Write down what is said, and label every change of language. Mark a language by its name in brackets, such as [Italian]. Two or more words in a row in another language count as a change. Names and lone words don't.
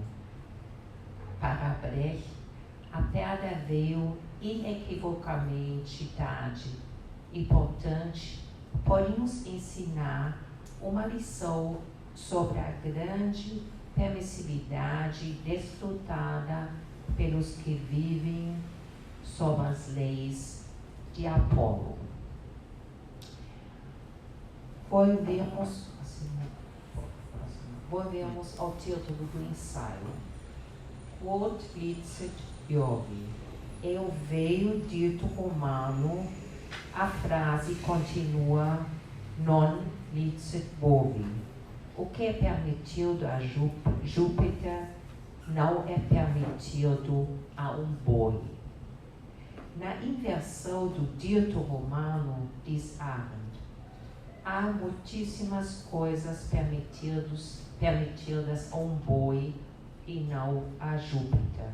[Portuguese] Para Brecht, a perda veio inequivocamente tarde e, portanto, pode nos ensinar uma lição sobre a grande permissividade desfrutada pelos que vivem sob as leis de Apolo. Volvemos ao título do ensaio. [Latin] Quod licet Iovi. [Portuguese] É o veio dito romano, a frase continua [Latin] non licet bovi. [Portuguese] O que é permitido a Júpiter não é permitido a um boi. Na inversão do dito romano, diz Arendt, há muitíssimas coisas permitidas a um boi e não a Júpiter.